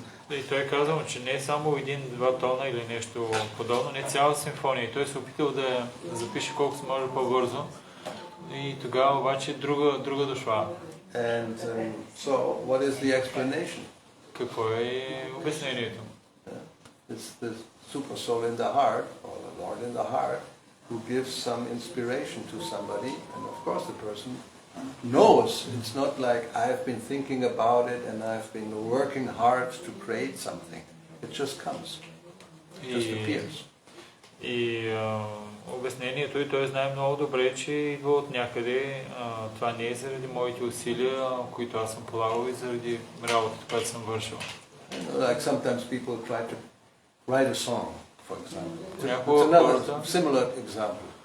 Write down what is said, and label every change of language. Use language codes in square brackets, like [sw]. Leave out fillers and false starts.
[bg] И той казал, че не е само един-два тона или нещо подобно, не цяла симфония. И той се опитал да я запише колко се може по-бързо. И тогава обаче друга дошла. [en] And so, what is the explanation? [bg] Какво е обяснението? [en] It's the super soul in the heart, or the Lord in the heart, who gives some inspiration to somebody, and of course the person knows. It's not like I've been thinking about it and I've been working hard to create something. It just comes. It just appears. [bg] И обяснението, и той знае много добре, че идва от някъде. Това не е заради моите усилия, които аз съм полагал, и заради работата, която съм вършил. [en] Like sometimes people try to write a song, for example. It's another similar example.